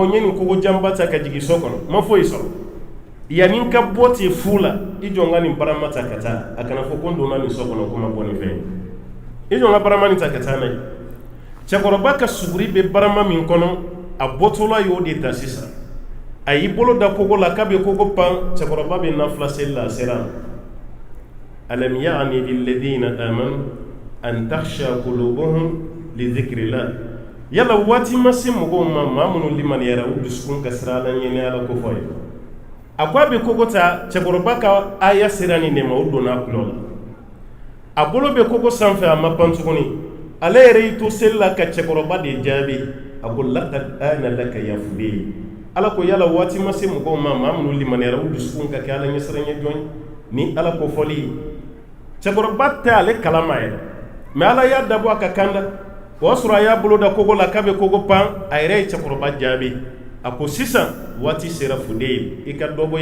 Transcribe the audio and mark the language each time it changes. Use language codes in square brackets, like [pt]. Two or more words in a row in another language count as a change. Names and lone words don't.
[bm] n ye nin kogojanba ta ka jigin so kɔnɔ ma foyi sɔrɔ yanni ka bɔ ten fu la i jɔ n ka nin barama ta ka taa a kana fɔ ko n donna nin so kɔnɔ ko ma bɔ nin fɛn i jɔ n ka barama nin ta ka taa n'a ye cɛkɔrɔba ka suguri bɛ barama min kɔnɔ a bɔtɔla y'o de ta sisan a y'i bolo da kogo la k'a bɛ kogo pan cɛkɔrɔba bɛ nafila seli la a sera [ar] ألم يأن للذين آمنوا أن تخشع قلوبهم لذكر الله [bm] yala waati ma se mɔgɔw ma maa minnu limaniyara u dusukun ka siran ala ɲɛ ni ala ko fɔ ye a ko a bɛ kogo ta cɛkɔrɔba ka aya sera nin de ma o donna a kulo la a bolo bɛ kogo sanfɛ a ma pan tuguni ale yɛrɛ y'i to seli la ka cɛkɔrɔba de jaabi a ko [ar] لقد آن لك يا فضيل [bm] ala ko yala waati ma se mɔgɔw ma maa minnu limaniyara u dusukun ka kɛ ala ɲɛsiranɲɛ jɔn ni ala ko fɔli ye cɛkɔrɔba tɛ ale kalama yɛrɛ mais ala y'a dabɔ a ka kanda o y'a sɔrɔ a y'a bolo da kogo la k'a bɛ kogo pan a yɛrɛ ye cɛkɔrɔba jaabi a ko sisan waati sera Fudayl i ka dɔ bɔ i